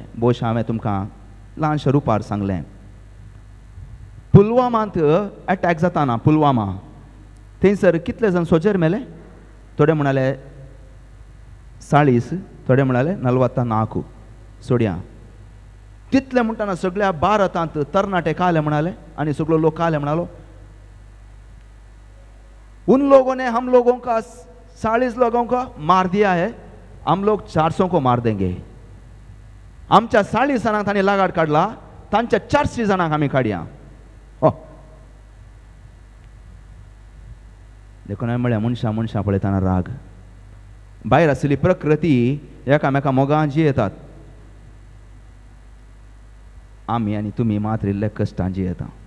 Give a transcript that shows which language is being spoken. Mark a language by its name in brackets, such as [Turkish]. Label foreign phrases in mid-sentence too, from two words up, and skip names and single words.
[Konkani] भोवशें हांवें तुमकां ल्हानशें रुपार सांगलें. पुलवामांत अटॅक जाताना, पुलवामा थंयसर कितले जाण सोजेर मेले, थोडे म्हणाले 40, थोडे म्हणाले 44 सोडया. तितले म्हणटाना सगळ्या भारतांत तरणाटे काले म्हणाले आनी सगळो लोक काले म्हणालो, [Hindi] उन लोगों ने हम लोगों का 40 लोगों का मार दिया है, हम लोग 400 को मार देंगे. [Konkani] आमच्या 40 जाणांक तांणी लागाड काडला, तांच्या 400 जाणांक आमी काडया. देखून हांवें म्हळ्यार मनशां पळयतना राग. भायर आसली प्रकृती एकामेका मोगान जियेतात, आमी आनी तुमी मात्र इल्ले कश्टान जियेता.